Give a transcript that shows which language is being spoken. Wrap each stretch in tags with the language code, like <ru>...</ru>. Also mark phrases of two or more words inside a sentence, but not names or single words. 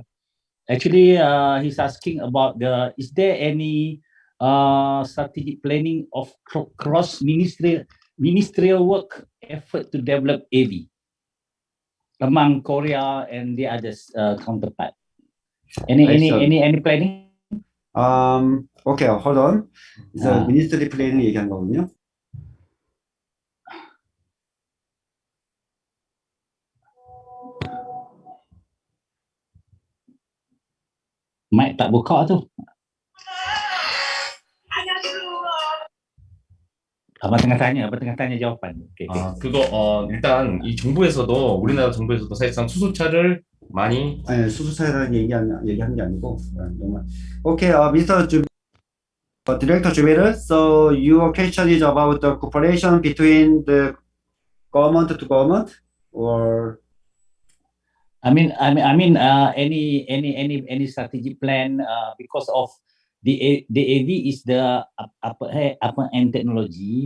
<en>Actually, he's asking about is there any strategic planning of cross ministerial work effort to develop AV among Korea and the others counterpart? Any planning? Okay, hold on. So ministry planning</en> <ko>얘기한 거군요.</ko> <ms>Mic tak buka tu. Apa tengah tanya jawapan.</ms> <en>Okay.</en> <ko>그거 일단 이 정부에서도 우리나라 정부에서도 사실상 수소차를 많이 수소차라는 얘기한 게 아니고 정말.</ko> <en>Okay, Mr. Director Zubair, so your question is about the cooperation between the government to government, or I mean any strategic plan because of the AV is the upper end technology.</en>